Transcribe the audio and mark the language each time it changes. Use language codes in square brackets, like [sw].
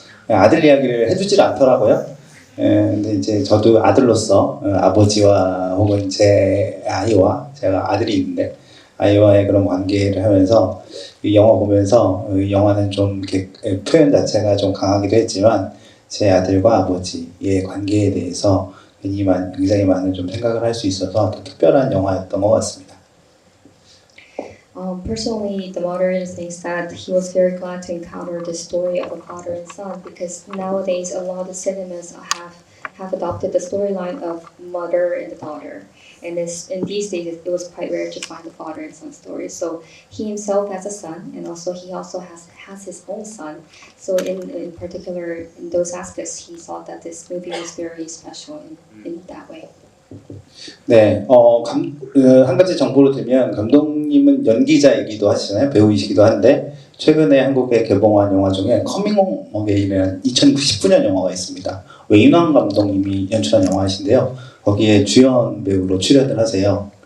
[ko] 아들 이야기를 해주질 않더라고요. 근데 이제 저도 아들로서 아버지와 혹은 제 아이와 제가 아들이 있는데 아이와의 그런 관계를 하면서 이 영화 보면서 이 영화는 좀 이렇게 표현 자체가 좀 강하기도 했지만 제 아들과 아버지의 관계에 대해서 굉장히 많은 좀 생각을 할 수 있어서 더 특별한 영화였던 것 같습니다. [en] Personally, the mother thinks that he was very glad to encounter the story of a father and son because nowadays a lot of cinemas have adopted the storyline of mother and the daughter. And in these days, it was quite rare to find the father and son story. So he himself has a son, and he also has his own son. So in particular, in those aspects, he thought that this movie was very special in that way. [ko] 네, 한 가지 정보를 드리면 감독님은 연기자이기도 하시잖아요. 배우이시기도 한데 최근에 한국에 개봉한 영화 중에 커밍 홈 어게인이라는 2019년 영화가 있습니다. 외인왕 감독님이 연출한 영화이신데요. 거기에 주연 배우로 출연을 하세요.